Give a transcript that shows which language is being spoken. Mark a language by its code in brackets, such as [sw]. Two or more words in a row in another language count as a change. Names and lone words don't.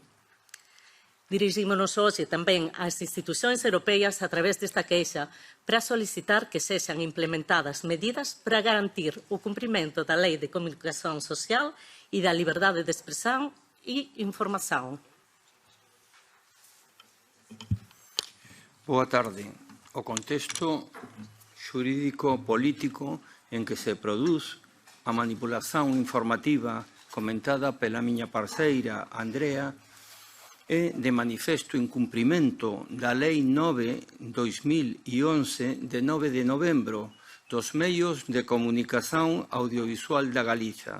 [pt] Dirigimos-nos hoje também às instituições europeias através desta queixa para solicitar que sejam implementadas medidas para garantir o cumprimento da Lei de Comunicação Social e da liberdade de expressão e informação. [gl] Boa tarde. O contexto xurídico-político en que se produz a manipulación informativa comentada pela miña parceira Andrea é de manifesto incumprimento da Lei 9/2011 de 9 de novembro dos meios de comunicación audiovisual da Galiza.